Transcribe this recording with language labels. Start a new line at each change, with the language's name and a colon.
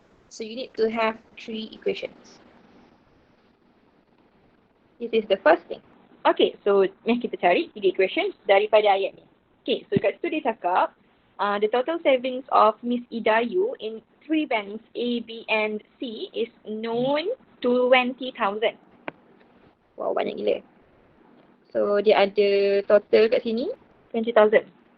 English: So you need to have 3 equations. This is the first thing.
Malay: Okay, so yang kita cari 3 equations daripada ayat ni.
English: Okay, so
Malay: kat situ dia cakap
English: the total savings of Miss Ida Yu in 3 banks A, B and C is known to 20,000. Wow,
Malay: banyak gila. So dia ada total kat sini 20,000.